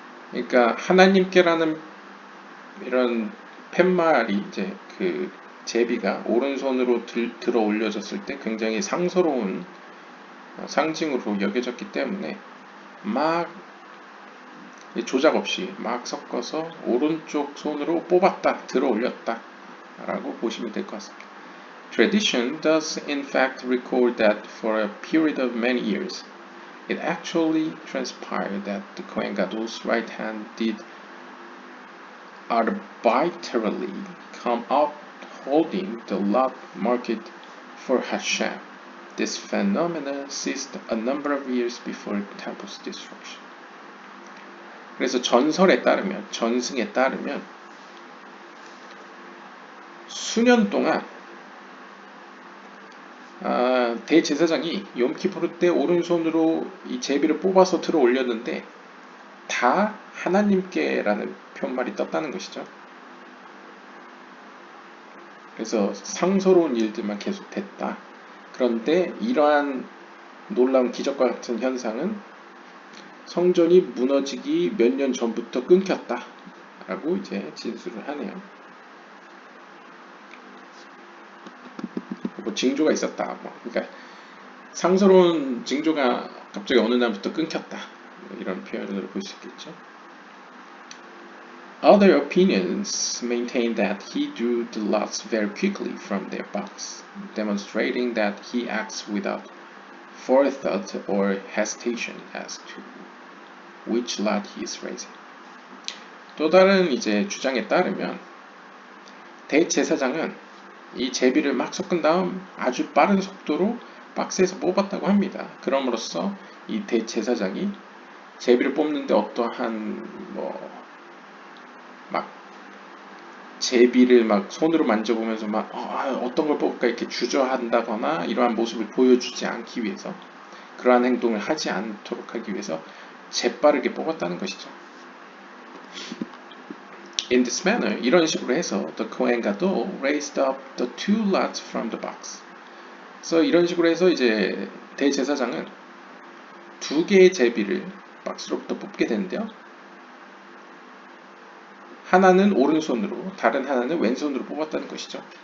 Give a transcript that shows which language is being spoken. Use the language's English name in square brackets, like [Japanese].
[Korean] 그러니까 하나님께라는 이런 팻말이 이제 그 제비가 오른손으로 들어 올려졌을 때 굉장히 상스러운 상징으로 여겨졌기 때문에 막 조작 없이 막 섞어서 오른쪽 손으로 뽑았다, 들어 올렸다 라고 보시면 될 것 같습니다. [English] Tradition does in fact record that for a period of many years, it actually transpired that the Kohen Gadol's right hand did arbitrarily come up holding the lot marked for Hashem. This phenomenon ceased a number of years before temple's destruction. [Korean] 그래서 전설에 따르면, 전승에 따르면 수년 동안 대제사장이 욤키푸르 때 오른손으로 이 제비를 뽑아서 들어 올렸는데 다 하나님께라는 편말이 떴다는 것이죠. 그래서 상서로운 일들만 계속됐다. 그런데 이러한 놀라운 기적과 같은 현상은 성전이 무너지기 몇 년 전부터 끊겼다 라고 이제 진술을 하네요. 뭐 징조가 있었다. 그러니까 상스러운 징조가 갑자기 어느 날부터 끊겼다. 이런 표현으로 볼 수 있겠죠. [English] Other opinions maintain that he drew the lots very quickly from their box, demonstrating that he acts without forethought or hesitation as to which lot he is raising. [Korean] 또 다른 이제 주장에 따르면 대제사장은 이 제비를 막 섞은 다음 아주 빠른 속도로 박스에서 뽑았다고 합니다. 그럼으로써 이 대제사장이 제비를 뽑는데 어떠한 막 제비를 막 손으로 만져보면서 막 어떤 걸 뽑을까 이렇게 주저한다거나 이러한 모습을 보여주지 않기 위해서 그러한 행동을 하지 않도록 하기 위해서 재빠르게 뽑았다는 것이죠. [English] In this manner, [Korean] 이런 식으로 해서 [English] the Kohen Gadol raised up the two lots from the box. [Korean] 그래서 이런 식으로 해서 이제 대제사장은 두 개의 제비를 박스로부터 뽑게 되는데요. 하나는 오른손으로, 다른 하나는 왼손으로 뽑았다는 것이죠.